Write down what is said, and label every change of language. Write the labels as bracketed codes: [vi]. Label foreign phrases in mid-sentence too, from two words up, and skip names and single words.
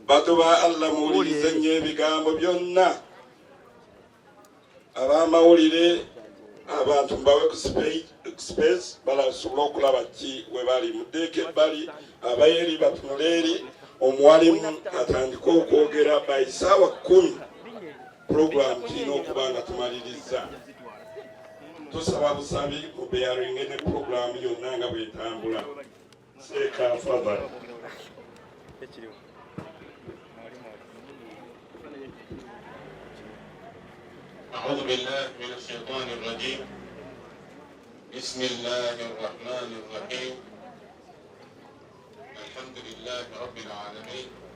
[lg] batuba Allah muwulirize nnyo ebigambo byonna ab'amawulire abantu mbawe ku space balasobola okulaba ki we bali muddeeko ebbali abayeri batunule eri omuwalimu atandika okwogera by ssaawa 10 program kirina okuba nga tumaliriza. Tusaba busabi mubeyaringe ne program yonna nga bwetambula. Seeka fadhali. [ar] أعوذ بالله من الشيطان الرجيم. بسم الله الرحمن الرحيم. الحمد لله رب العالمين.